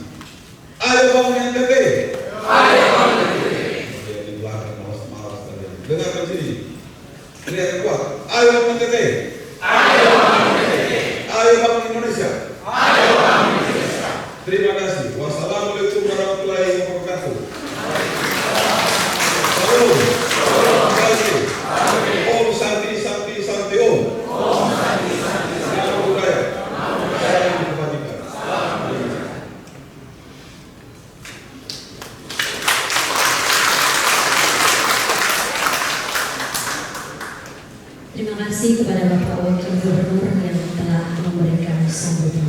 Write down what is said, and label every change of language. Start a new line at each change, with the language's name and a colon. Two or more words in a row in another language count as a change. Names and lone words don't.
Indonesian: Ayo bangun NTT. Ayo bangun NTT. Yang belakang malas-malas kalian. Dengarkan sini. Teriak kuat. Ayo bangun NTT. Ayo bangun NTT. Ayo bangun Indonesia. Ayo bangun Indonesia. Terima kasih.
Arabic: والسلام عليكم ورحمة الله وبركاته.
Sanskrit: Salam. Om Santi Santi Santi Om. Om Santi Santi Santi.
Indonesian: Nama budaya. Salam kebajikan. Terima kasih kepada Bapak Wakil Gubernur yang telah memberikan sambutan.